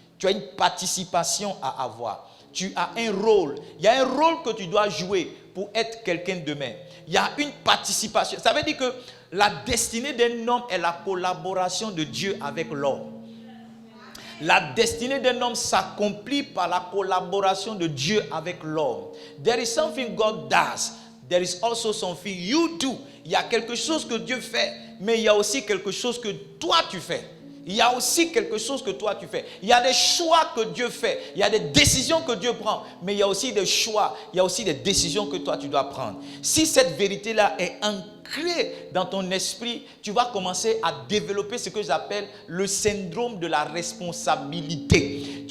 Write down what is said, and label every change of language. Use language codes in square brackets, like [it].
[fr] Tu as une participation à avoir. Tu as un rôle. Il y a un rôle que tu dois jouer pour être quelqu'un de demain. Il y a une participation. Ça veut dire que la destinée d'un homme est la collaboration de Dieu avec l'homme. La destinée d'un homme s'accomplit par la collaboration de Dieu avec l'homme. [en] There is something God does. There is also something you do. [fr] Il y a quelque chose que Dieu fait, mais il y a aussi quelque chose que toi tu fais. Il y a aussi quelque chose que toi tu fais. Il y a des choix que Dieu fait. Il y a des décisions que Dieu prend. Mais il y a aussi des choix. Il y a aussi des décisions que toi tu dois prendre. Si cette vérité-là est ancrée dans ton esprit, tu vas commencer à développer ce que j'appelle le syndrome de la responsabilité.